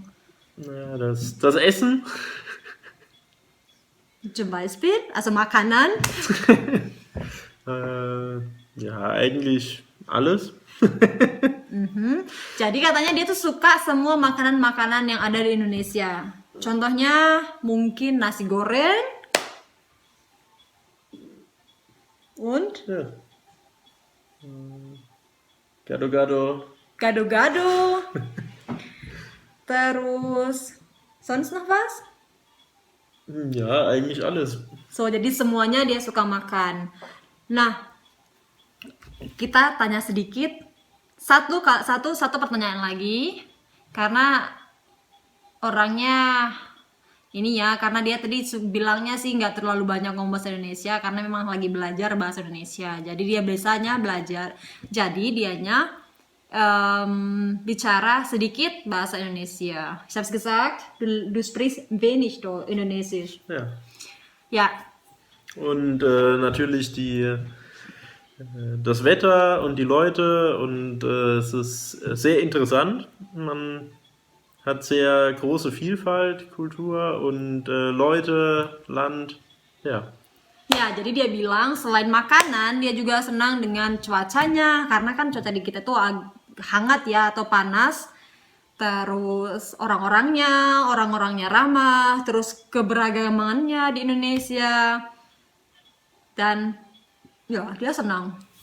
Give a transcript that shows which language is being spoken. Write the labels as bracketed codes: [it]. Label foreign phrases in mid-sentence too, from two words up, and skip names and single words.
[de] Ja, das Essen. Zum Beispiel, also Makanan. Ja, eigentlich alles. [id] Jadi katanya dia tuh suka semua makanan-makanan yang ada di Indonesia. Contohnya mungkin nasi goreng und [de] Ja. Gado-gado. gado-gado. Terus sonst noch was? Ja, eigentlich alles. So, [id] jadi semuanya dia suka makan. Nah, kita tanya sedikit satu pertanyaan lagi karena orangnya ini ya, karena dia tadi bilangnya sih nggak terlalu banyak ngomong bahasa Indonesia karena memang lagi belajar bahasa Indonesia. Jadi dia biasanya belajar. Jadi dianya bicara sedikit bahasa Indonesia. [de] Ich hab's gesagt, du sprichst wenig Indonesisch. Ja. Ja. Und natürlich das Wetter und die Leute und es ist sehr interessant. Man hat sehr große Vielfalt, Kultur und Leute, Land, ja. [id] Ya, jadi dia bilang selain makanan, dia juga senang dengan cuacanya karena kan cuaca di kita tuh hangat ya atau panas. Terus orang-orangnya ramah, terus keberagamannya di Indonesia, dan ya dia senang.